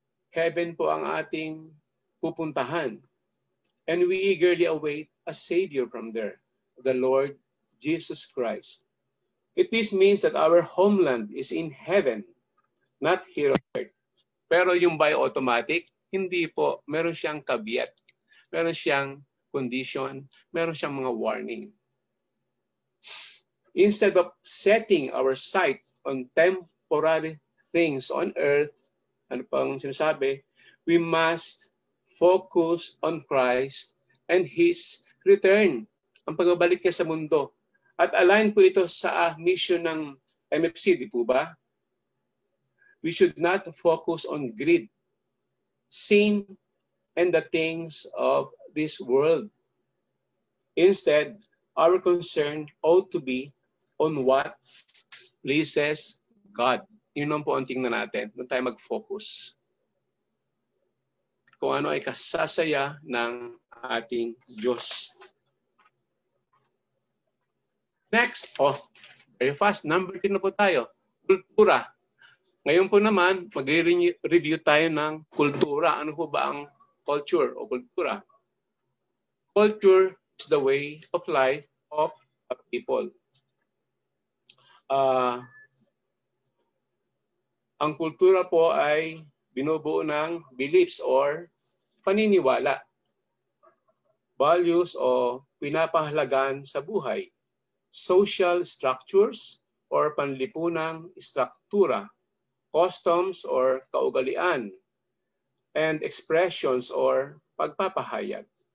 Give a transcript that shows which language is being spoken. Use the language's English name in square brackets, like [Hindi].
[Filipino] Heaven po ang ating pupuntahan. [English] And we eagerly await a Savior from there, the Lord Jesus Christ. This means that our homeland is in heaven, not here on earth. [Filipino] Pero yung by automatic, hindi po. Meron siyang caveat. Meron siyang condition. Meron siyang mga warning. [English] Instead of setting our sight on temporary things on earth, [Filipino] ano pang sinasabi, [English] we must focus on Christ and His return. [Filipino] Ang pagbabalik niya sa mundo. At align po ito sa mission ng MFC, di po ba? [English] We should not focus on greed, sin, and the things of this world. Instead, our concern ought to be on what pleases God. [Filipino] Yun lang po ang tingnan natin. Doon tayo mag-focus. Kung ano ay kasasaya ng ating Diyos. [English] Next, very fast. Number 10 [Filipino] na po tayo. [English] Kultura. [Filipino] Ngayon po naman, mag-review tayo ng kultura. Ano po ba ang culture o kultura? [English] Culture is the way of life of a people. [Filipino] Ang kultura po ay binubuo ng beliefs or paniniwala, values o pinapahalagan sa buhay, social structures or panlipunang struktura, customs or kaugalian, and expressions or pagpapahayag.